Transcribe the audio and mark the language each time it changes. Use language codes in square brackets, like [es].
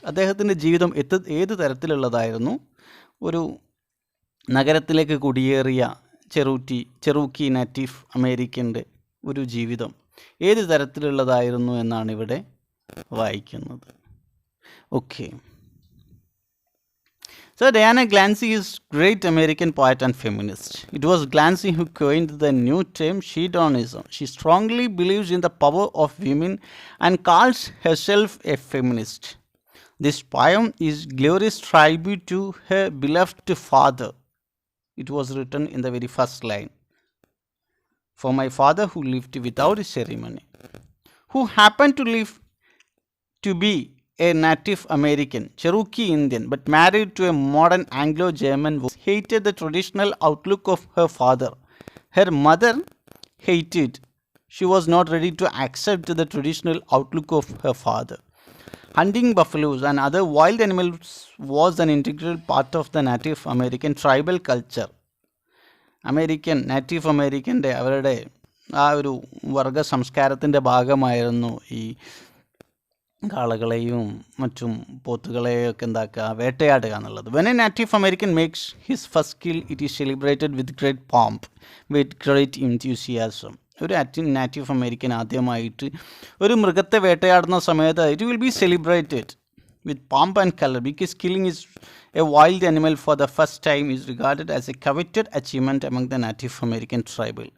[ml] അദ്ദേഹത്തിൻ്റെ ജീവിതം ഏത് തരത്തിലുള്ളതായിരുന്നു? ഒരു നഗരത്തിലേക്ക് കുടിയേറിയ ചെറൂക്കി നാറ്റീവ് അമേരിക്കൻ്റെ ഒരു ജീവിതം ഏത് തരത്തിലുള്ളതായിരുന്നു എന്നാണ് ഇവിടെ വായിക്കുന്നത്. [en] Okay. So Diana Glancy is great American poet and feminist. It was Glancy who coined the new term shedonism. She strongly believes in the power of women and calls herself a feminist. This poem is glorious tribute to her beloved father. It was written in the very first line. For my father who lived without ceremony, who happened to live to be a Native American, Cherokee Indian, but married to a modern Anglo-German, hated the traditional outlook of her father. Her mother hated. She was not ready to accept the traditional outlook of her father. Hunting buffaloes and other wild animals was an integral part of the Native American tribal culture. [ml] Native American അവരുടെ ആ ഒരു വർഗ സംസ്കാരത്തിൻ്റെ ഭാഗമായിരുന്നു ഈ കാളകളെയും മറ്റും പോത്തുകളെയൊക്കെ എന്താക്കുക, വേട്ടയാടുക എന്നുള്ളത്. [en] When a Native American makes his first kill, it is celebrated with great pomp, with great enthusiasm. [ml] ഒരു നാറ്റീവ് അമേരിക്കൻ ആദ്യമായിട്ട് ഒരു മൃഗത്തെ വേട്ടയാടുന്ന സമയത്ത് [en] It will be celebrated with pomp and color because killing is a wild animal for the first time is regarded as a coveted achievement among the Native American tribal.